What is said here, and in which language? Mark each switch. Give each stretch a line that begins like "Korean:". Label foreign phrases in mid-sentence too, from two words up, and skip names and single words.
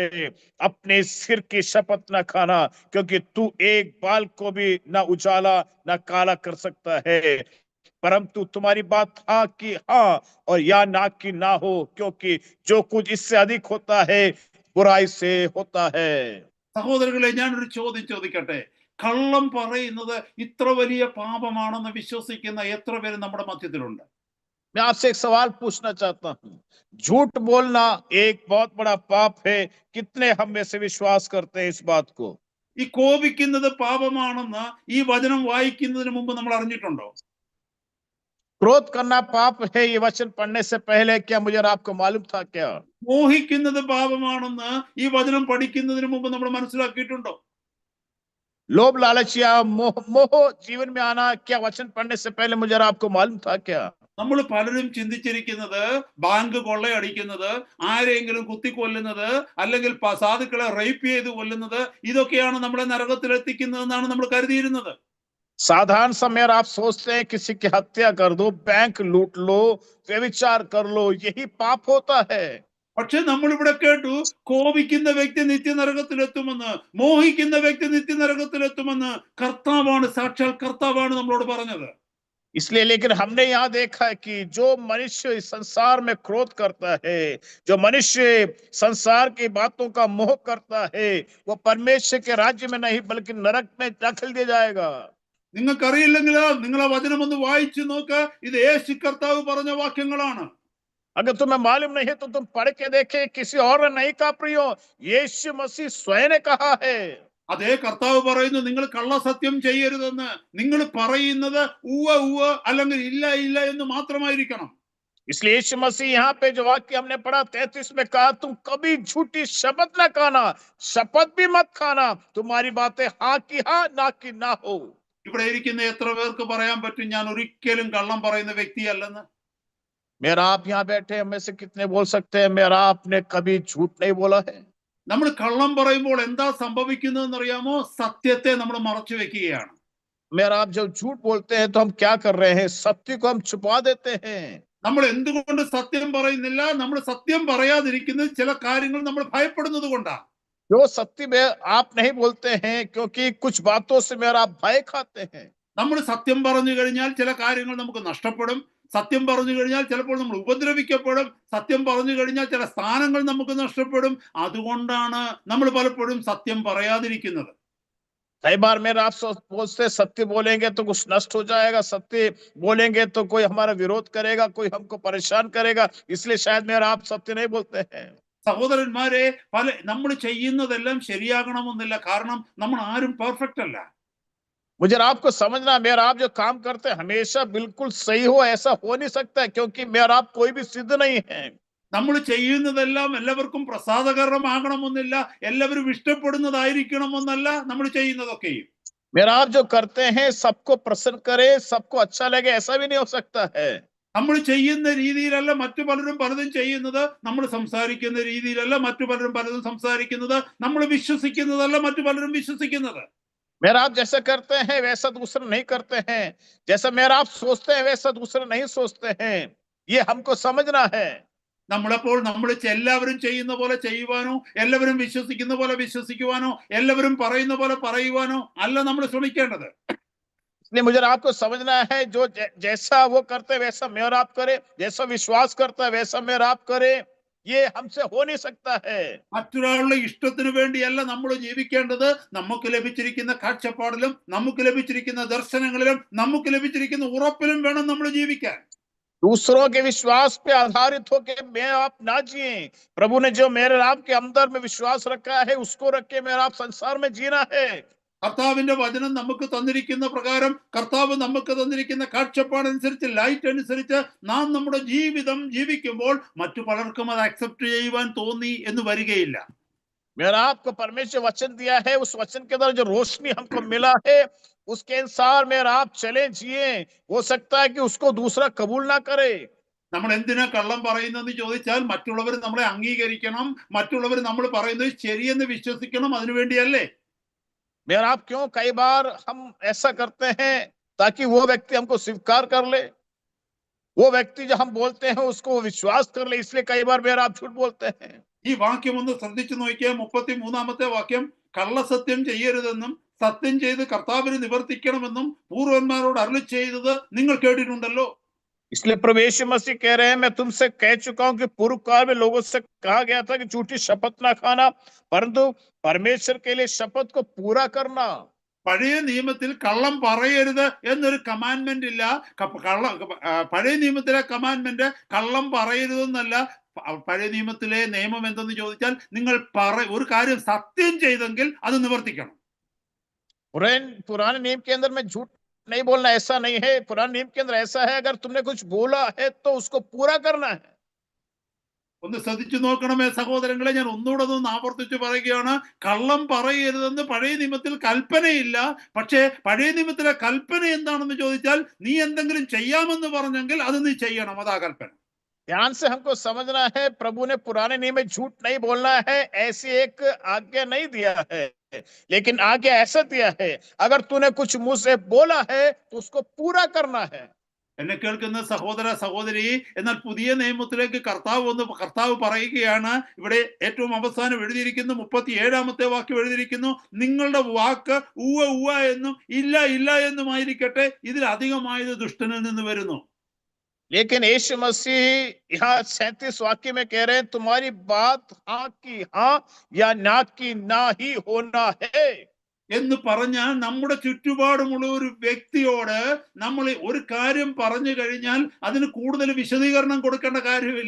Hindi: अपने सिर की शपथ न खाना, क्योंकि तू एक बाल को भी न उजाला न काला कर सकता है, परंतु तुम्हारी बात हाँ की हाँ और या ना की ना हो, क्योंकि जो कुछ इससे अधिक होता है बुराई से होता है।
Malayalam: സഹോദരങ്ങളെ, ഞാനൊരു ചോദ്യം ചോദിക്കട്ടെ. കള്ളം പറയുന്നത് ഇത്ര വലിയ പാപമാണെന്ന് വിശ്വസിക്കുന്ന എത്ര പേര് നമ്മുടെ മധ്യത്തിലുണ്ട്?
Hindi: मैं आपसे एक सवाल पूछना चाहता हूँ, झूठ बोलना एक बहुत बड़ा पाप है, कितने हम में से विश्वास करते हैं इस बात को?
Malayalam: ഈ കോപിക്കുന്നത് പാപമാണെന്ന് ഈ വചനം വായിക്കുന്നതിന് മുമ്പ് നമ്മൾ അറിഞ്ഞിട്ടുണ്ടോ?
Hindi: क्रोध करना पाप है, ये वचन पढ़ने से पहले क्या मुझे और आपको मालूम था क्या?
Malayalam: മോഹിക്കുന്നത് പാപമാണെന്ന് ഈ വചനം പഠിക്കുന്നതിന് മുമ്പ് നമ്മൾ മനസ്സിലാക്കിയിട്ടുണ്ടോ?
Hindi: लोभ लालच या मोह जीवन में आना क्या वचन पढ़ने से पहले मुझे और आपको मालूम था क्या?
Malayalam: നമ്മൾ പലരും ചിന്തിച്ചിരിക്കുന്നത് ബാങ്ക് കൊള്ളയടിക്കുന്നത്, ആരെങ്കിലും കുത്തിക്കൊല്ലുന്നത്, അല്ലെങ്കിൽ സാധുക്കളെ റേപ്പ് ചെയ്ത് കൊല്ലുന്നത്, ഇതൊക്കെയാണ് നമ്മളെ നരകത്തിലെത്തിക്കുന്നതെന്നാണ് നമ്മൾ കരുതിയിരുന്നത്.
Hindi: साधारण समय आप सोचते हैं किसी की हत्या कर दो, बैंक लूट लो, व्यभिचार कर लो, यही पाप होता है।
Malayalam: പക്ഷെ നമ്മളിവിടെ കേട്ടു കോപിക്കുന്ന വ്യക്തി നിത്യനരകത്തിലെത്തുമെന്ന്, മോഹിക്കുന്ന വ്യക്തി നിത്യനരകത്തിലെത്തുമെന്ന് കർത്താവാണ്, സാക്ഷാൽ കർത്താവാണ് നമ്മളോട് പറഞ്ഞത്.
Hindi: इसलिए लेकिन हमने यहाँ देखा है कि जो मनुष्य इस संसार में क्रोध करता है, जो मनुष्य संसार की बातों का मोह करता है, वो परमेश्वर के राज्य में नहीं बल्कि नरक में दाखिल दिया जाएगा।
Malayalam: നിങ്ങൾക്കറിയില്ലെങ്കിലോ നിങ്ങൾ ആ വചനം ഒന്ന് വായിച്ചു നോക്ക്. ഇത് യേശു കർത്താവ് പറഞ്ഞ വാക്യങ്ങളാണ്.
Hindi: अगर तुम्हें मालूम नहीं है तो तुम पढ़ के देखे, किसी और ने नहीं कहा प्रियो, यीशु मसीह स्वयं ने कहा है।
Malayalam: അതേ കർത്താവ് പറയുന്നു, നിങ്ങൾ കള്ളസത്യം ചെയ്യരുതെന്ന്. നിങ്ങൾ പറയുന്നത് ഉവ്വ ഉവ്വ അല്ലെങ്കിൽ ഇല്ല ഇല്ല എന്ന് മാത്രമായിരിക്കണം.
Hindi: इसलिए यीशु मसीह यहाँ पे जो वाक्य हमने पढ़ा 33 में कहा, तुम कभी झूठी शपथ न खाना, शपथ भी मत खाना, तुम्हारी बातें हाँ की हाँ ना की ना हो।
Malayalam: ഇവിടെ ഇരിക്കുന്ന എത്ര പേർക്ക് പറയാൻ പറ്റും ഞാൻ ഒരിക്കലും കള്ളം പറയുന്ന വ്യക്തിയല്ലെന്ന്?
Hindi: मेरा आप यहाँ बैठे हमें से कितने बोल सकते हैं मेरा आपने कभी झूठ नहीं बोला है?
Malayalam: നമ്മൾ കള്ളം പറയുമ്പോൾ എന്താ സംഭവിക്കുന്നതെന്ന് അറിയാമോ? സത്യത്തെ നമ്മൾ മറച്ചു വെക്കുകയാണ്.
Hindi: मेरा आप जब झूठ बोलते हैं तो हम क्या कर रहे हैं? सत्य को हम छुपा देते हैं।
Malayalam: നമ്മൾ എന്തുകൊണ്ട് സത്യം പറയുന്നില്ല? നമ്മൾ സത്യം പറയാതിരിക്കുന്നത് ചില കാര്യങ്ങൾ നമ്മൾ ഭയപ്പെടുന്നത് കൊണ്ടാണ്.
Hindi: जो सत्य में आप नहीं बोलते हैं क्योंकि कुछ बातों से मेरा आप भय खाते हैं।
Malayalam: നമ്മൾ സത്യം പറഞ്ഞു കഴിഞ്ഞാൽ ചില കാര്യങ്ങൾ നമുക്ക് നഷ്ടപ്പെടും. സത്യം പറഞ്ഞു കഴിഞ്ഞാൽ ചിലപ്പോൾ നമ്മൾ ഉപദ്രവിക്കപ്പെടും. സത്യം പറഞ്ഞു കഴിഞ്ഞാൽ ചില സ്ഥാനങ്ങൾ നമുക്ക് നഷ്ടപ്പെടും. അതുകൊണ്ടാണ് നമ്മൾ പലപ്പോഴും സത്യം പറയാതിരിക്കുന്നത്.
Hindi: कई बार मेरा आप सोचते सत्य बोलेंगे तो कुछ नष्ट हो जाएगा, सत्य बोलेंगे तो कोई हमारा विरोध करेगा, कोई हमको परेशान करेगा, इसलिए शायद मेरा आप सत्य नहीं बोलते हैं।
Malayalam: സഹോദരന്മാരെ, നമ്മൾ ചെയ്യുന്നതെല്ലാം ശരിയാകണമെന്നില്ല. കാരണം നമ്മൾ ആരും പെർഫെക്റ്റ് അല്ല.
Hindi: मुझे आपको समझना, मेरा आप जो काम करते हैं हमेशा बिल्कुल सही हो ऐसा हो नहीं सकता है, क्योंकि मेरा आप कोई भी सिद्ध नहीं है।
Malayalam: നമ്മൾ ചെയ്യുന്നതെല്ലാം എല്ലാവർക്കും പ്രസാദകരമാകണമെന്നില്ല, എല്ലാവരും ഇഷ്ടപ്പെടുന്നതായിരിക്കണമെന്നല്ല നമ്മൾ ചെയ്യുന്നതൊക്കെയും.
Hindi: मेरा आप जो करते हैं सबको प्रसन्न करे, सबको अच्छा लगे, ऐसा भी नहीं हो सकता है।
Malayalam: നമ്മൾ ചെയ്യുന്ന രീതിയിലല്ല മറ്റു പലരും പലതും ചെയ്യുന്നത്, നമ്മൾ സംസാരിക്കുന്ന രീതിയിലല്ല മറ്റു പലരും പലതും സംസാരിക്കുന്നത്, നമ്മൾ വിശ്വസിക്കുന്നതല്ല മറ്റു പലരും വിശ്വസിക്കുന്നത്.
Hindi: मेरा आप जैसा करते हैं वैसा दूसरे नहीं करते हैं, जैसा मेरा आप सोचते हैं वैसा दूसरे नहीं सोचते हैं, ये हमको समझना है।
Malayalam: നമ്മളപ്പോൾ നമ്മൾ എല്ലാവരും ചെയ്യുന്ന പോലെ ചെയ്യുവാനോ, എല്ലാവരും വിശ്വസിക്കുന്ന പോലെ വിശ്വസിക്കുവാനോ, എല്ലാവരും പറയുന്ന പോലെ പറയുവാനോ അല്ല നമ്മൾ ശ്രമിക്കേണ്ടത്.
Hindi: इसलिए मुझे आपको समझना है, जो जैसा वो करते वैसा मेरा आप करे, जैसा विश्वास करता है वैसा मेरा आप करे, ये हमसे हो नहीं सकता है।
Malayalam: മറ്റൊരാളുടെ ഇഷ്ടത്തിന് വേണ്ടിയല്ല നമ്മൾ ജീവിക്കേണ്ടത്. നമുക്ക് ലഭിച്ചിരിക്കുന്ന കാഴ്ചപ്പാടിലും നമുക്ക് ലഭിച്ചിരിക്കുന്ന ദർശനങ്ങളിലും നമുക്ക് ലഭിച്ചിരിക്കുന്ന ഉറപ്പിലും വേണം നമ്മൾ ജീവിക്കാൻ.
Hindi: दूसरों के विश्वास पे आधारित होकर मैं आप ना जिए, प्रभु ने जो मेरे आप के अंदर में विश्वास रखा है उसको रख के मेरा आप संसार में जीना है।
Malayalam: കർത്താവിന്റെ വചനം നമുക്ക് തന്നിരിക്കുന്ന പ്രകാരം, കർത്താവ് നമുക്ക് തന്നിരിക്കുന്ന കാഴ്ചപ്പാടനുസരിച്ച്, ലൈറ്റ് അനുസരിച്ച് നാം നമ്മുടെ ജീവിതം ജീവിക്കുമ്പോൾ മറ്റു പലർക്കും അത് അക്സെപ്റ്റ് ചെയ്യുവാൻ തോന്നി എന്ന് വരികയില്ല.
Hindi: मेरा आपको परमेश्वर वचन दिया है, उस वचन के अंदर जो रोशनी हमको मिला है उसके अनुसार मेरा आप चले जिए, हो सकता है कि उसको दूसरा कबूल ना करे।
Malayalam: നമ്മൾ എന്തിനാ കള്ളം പറയുന്നതെന്ന് ചോദിച്ചാൽ, മറ്റുള്ളവർ നമ്മളെ അംഗീകരിക്കണം, മറ്റുള്ളവർ നമ്മൾ പറയുന്നത് ശരിയെന്ന് വിശ്വസിക്കണം, അതിനുവേണ്ടിയല്ലേ.
Hindi: मेरा आप क्यों कई बार हम ऐसा करते हैं ताकि वो व्यक्ति हमको स्वीकार कर ले, वो व्यक्ति जो हम बोलते हैं उसको विश्वास कर ले, इसलिए कई बार मेरा आप झूठ बोलते हैं।
Malayalam: ഈ വാക്യം ഒന്ന് ശ്രദ്ധിച്ചു നോക്കിയാൽ 33-ാമത്തെ വാക്യം, കള്ളസത്യം ചെയ്യരുതെന്നും സത്യം ചെയ്ത് കർത്താവിന് നിവർത്തിക്കണമെന്നും പൂർവന്മാരോട് അരുളി ചെയ്തത് നിങ്ങൾ കേട്ടിട്ടുണ്ടല്ലോ.
Hindi: इसलिए प्रभु यीशु मसीह कह रहे हैं, मैं तुमसे कह चुका हूं कि पूर्व काल में लोगों से कहा गया था कि झूठी शपथ ना खाना, परंतु परमेश्वर के लिए शपथ को पूरा करना।
Malayalam: പഴയ നിയമത്തിൽ കള്ളം പറയരുത് എന്നൊരു കമാൻഡ്മെന്റ് ഇല്ല. പഴയ നിയമത്തിലെ കമാൻഡ്മെന്റ് കള്ളം പറയരുതെന്നല്ല. പഴയ നിയമത്തിലെ നിയമം എന്തെന്ന് ചോദിച്ചാൽ, നിങ്ങൾ ഒരു കാര്യം സത്യം ചെയ്തെങ്കിൽ അത് നിവർത്തിക്കണം.
Hindi: पुराने नियम के अंदर में झूठ नहीं बोलना ऐसा नहीं है, पुराने नियम के अंदर ऐसा है, अगर तुमने कुछ बोला है तो उसको पूरा करना है।
Malayalam: ഒന്ന് ശ്രദ്ധിച്ചു നോക്കണമേ സഹോദരങ്ങളെ, ഞാൻ ഒന്നുകൂടെ ഒന്ന് ആവർത്തിച്ച് പറയുകയാണ്. കള്ളം പറയരുതെന്ന് പഴയ നിയമത്തിൽ കൽപ്പനയില്ല. പക്ഷേ പഴയ നിയമത്തിലെ കൽപ്പന എന്താണെന്ന് ചോദിച്ചാൽ, നീ എന്തെങ്കിലും ചെയ്യാമെന്ന് പറഞ്ഞെങ്കിൽ അത് നീ ചെയ്യണം, അതാ കൽപ്പന.
Hindi: ध्यान से हमको समझना है, प्रभु ने पुराने नियम में झूठ नहीं बोलना है ऐसी एक आज्ञा नहीं दिया है, लेकिन आज्ञा ऐसा दिया है, अगर तूने कुछ मुंह से बोला है तो उसको पूरा करना है।
Malayalam: എന്നെ കേൾക്കുന്ന സഹോദര സഹോദരി, എന്നാൽ പുതിയ നിയമത്തിലേക്ക് കർത്താവ് പറയുകയാണ്. ഇവിടെ ഏറ്റവും അവസാനം എഴുതിയിരിക്കുന്നു, 37-ാമത്തെ വാക്യം എഴുതിയിരിക്കുന്നു, നിങ്ങളുടെ വാക്ക് ഉവ്വ ഉവ്വ എന്നും ഇല്ല ഇല്ല എന്നുമായിരിക്കട്ടെ, ഇതിൽ അധികമായത് ദുഷ്ടനിൽ നിന്ന് വരുന്നു.
Hindi: लेकिन यीशु मसीह यहाँ 37 वाक्य में कह रहे हैं, तुम्हारी बात हाँ की हाँ या ना की ना ही होना है।
Malayalam: എന്ന് പറഞ്ഞാൽ, നമ്മുടെ ചുറ്റുപാടുമുള്ള ഒരു വ്യക്തിയോട് നമ്മൾ ഒരു കാര്യം പറഞ്ഞു കഴിഞ്ഞാൽ അതിന് കൂടുതൽ വിശദീകരണം കൊടുക്കേണ്ട കാര്യമില്ല.